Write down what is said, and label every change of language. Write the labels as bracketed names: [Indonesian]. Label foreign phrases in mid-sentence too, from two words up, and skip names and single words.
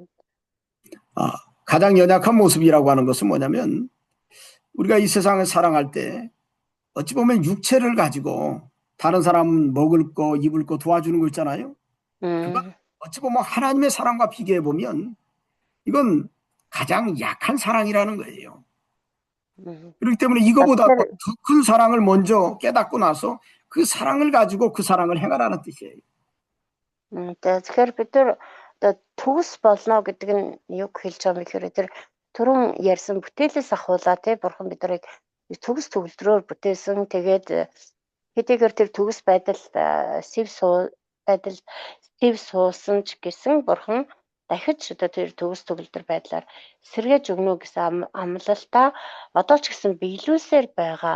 [Korean] 가장 연약한 모습이라고 하는 것은 뭐냐면 우리가 이 세상을 사랑할 때 어찌 보면 육체를 가지고 다른 사람 먹을 거, 입을 거 도와주는 거 있잖아요. 그건 어찌 보면 하나님의 사랑과 비교해 보면 이건 가장 약한 사랑이라는 거예요. 그렇기 때문에 이거보다 더 큰 사랑을 먼저 깨닫고 나서 그 사랑을 가지고 그 사랑을 행하라는 뜻이에요. [Mongolian] Тэгэхээр бид нар одоо төгс болно гэдэг нь юу хэлж байгаа юм гэхээр тэр түрүүн ярьсан бүтээлээс ахуулаа тий бурхан биднийг төгс төгөлдрөөр бүтээсэн. Тэгээд хэдийгээр тэр төгс байдал сэв суусан ч гэсэн бурхан дахиж одоо тэр төгс төгөлдөр байдлаар сэргээж өгнө гэсэн амлалтаа одоо ч гэсэн биелүүлсээр байгаа.